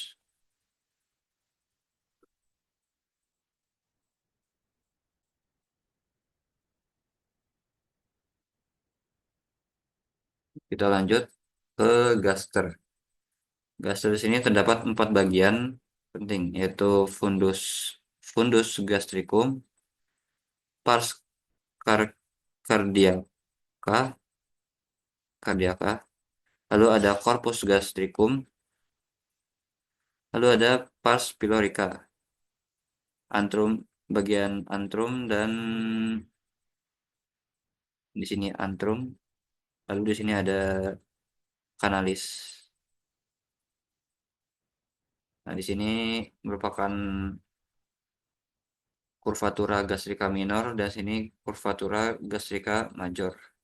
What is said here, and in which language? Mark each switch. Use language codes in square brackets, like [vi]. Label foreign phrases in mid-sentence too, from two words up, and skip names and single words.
[id] Kita lanjut ke gaster. Gaster di sini terdapat 4 bagian penting, yaitu [la] fundus fundus gastricum, pars car- cardiaca, [id] cardiaca, lalu ada [la] corpus gastricum, [id] lalu ada [la] pars pylorica, [id] antrum bagian antrum dan di sini antrum, lalu di sini ada kanalis. Nah, di sini merupakan [la] curvatura gastrica minor [id] dan sini [la] curvatura gastrica major.